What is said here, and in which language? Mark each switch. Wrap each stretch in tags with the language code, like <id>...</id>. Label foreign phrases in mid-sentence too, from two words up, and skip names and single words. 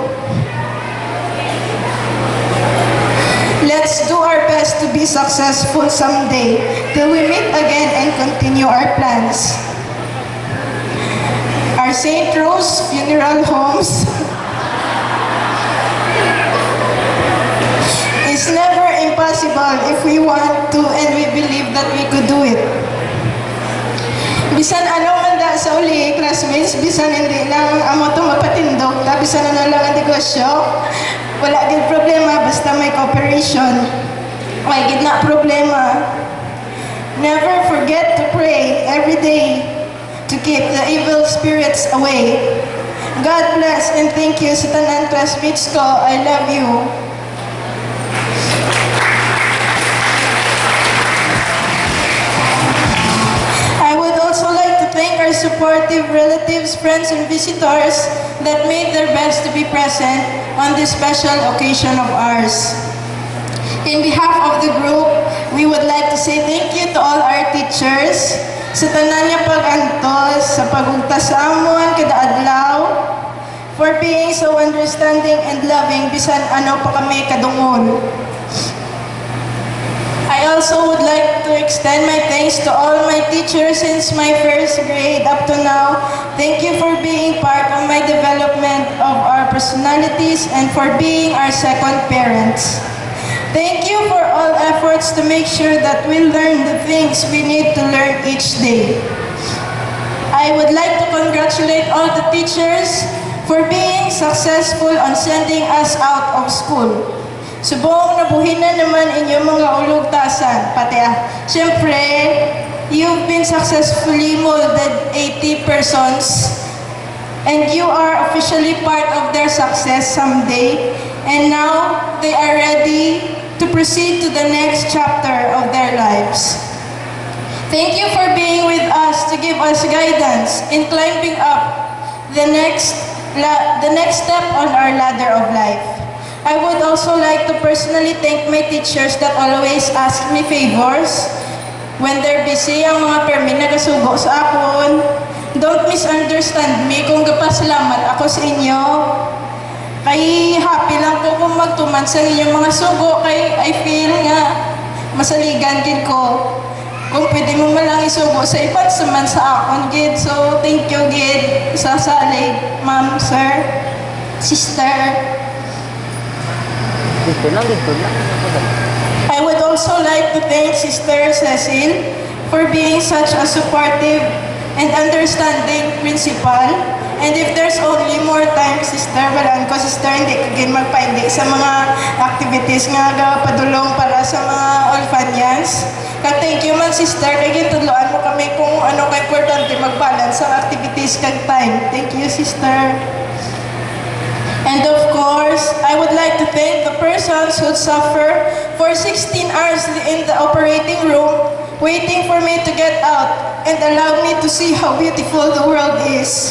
<en>Let's do our best to be successful someday till we meet again and continue our plans. Our St. Rose Funeral Homes is never impossible if we want to and we believe that we could do it.</en> <hil>Bisan ano man da sa uli, classmates, bisan hindi lang amo to mapatindog, bisan ano lang ang negosyo, wala gid problema basta may cooperation. Wala gid na problema.</hil> <en>Never forget to pray every day to keep the evil spirits away. God bless and thank you</en> <hil>sa tanan classmates ko.</hil> <en>I love you. I would also like to thank our supportive relatives, friends, and visitors that made their best to be present on this special occasion of ours. In behalf of the group, we would like to say thank you to all our teachers</en> <hil>sa tanan niya pag-antos, sa pagugtas sa amon kada adlaw,</hil> <en>for being so understanding and loving</en> <hil>bisan ano pa kami kadungol.</hil> <en>I also would like to extend my thanks to all my teachers since my first grade up to now. Thank you for being part of my development of our personalities and for being our second parents. Thank you for all efforts to make sure that we learn the things we need to learn each day. I would like to congratulate all the teachers for being successful on sending us out of school.</en> <hil>Subong nabuhinan naman inyong mga ulugtasan. Pati siyempre,</hil> <en>you've been successfully molded 80 persons and you are officially part of their success someday. And now, they are ready to proceed to the next chapter of their lives. Thank you for being with us to give us guidance in climbing up the next step on our ladder of life. I would also like to personally thank my teachers that always ask me favors when they're busy.</en> <hil>Ang mga permi nagasugo sa akon.</hil> <en>Don't misunderstand me</en> <hil>kung gapasalamat ako sa inyo. Kay happy lang ko kung magtuman sa inyong mga sugo. Kay</hil> <en>I feel</en> <hil>nga masaligan gid ko. Kung pwede mo malang isugo sa iba't saman sa akon gid. So</hil> <en>thank you</en> <hil>gid sa salig, ma'am, sir. Sister,</hil> <tl>Dito lang, dito lang.</tl> <en>I would also like to thank Sister Cecil for being such a supportive and understanding principal. And if there's only more time, Sister,</en> <hil>walaan ko, Sister, hindi ka gin magpaindi sa mga activities nga padulong para sa mga orphans. Kag</hil> <en>thank you</en> <hil>man, Sister, kay gitudloan mo kami kung ano ka importante mag-balance sa activities kag time.</hil> <en>Thank you, Sister. And of course, I would like to thank the persons who suffer for 16 hours in the operating room, waiting for me to get out and allow me to see how beautiful the world is.</en>